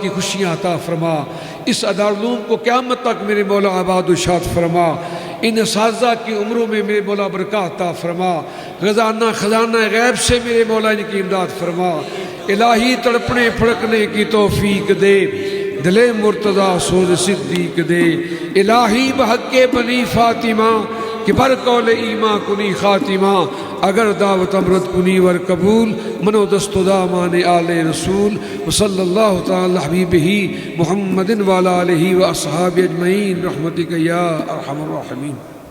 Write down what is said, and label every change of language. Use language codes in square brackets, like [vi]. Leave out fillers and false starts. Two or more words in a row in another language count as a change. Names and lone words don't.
[ur] کی خوشیاں عطا فرما، اس دارالعلوم کو قیامت تک میرے مولا آباد و شاد فرما، ان اساتذہ کی عمروں میں میرے مولا برکات عطا فرما، خزانہ غیب سے میرے مولا ان کی امداد فرما، الہی تڑپنے پھڑکنے کی توفیق دے، دل مرتضیٰ سوز صدیق دے، [fa] الہی بحق بنی فاطمہ کہ بر قول ایمان کنی خاتمہ، اگر دعوت امرت کنی ور قبول، منو دست و دامان آل رسول، [ar] وصلی اللہ تعالی حبیبہ محمد وعلی آلہ و اصحاب اجمعین برحمتک یا ارحم الراحمین۔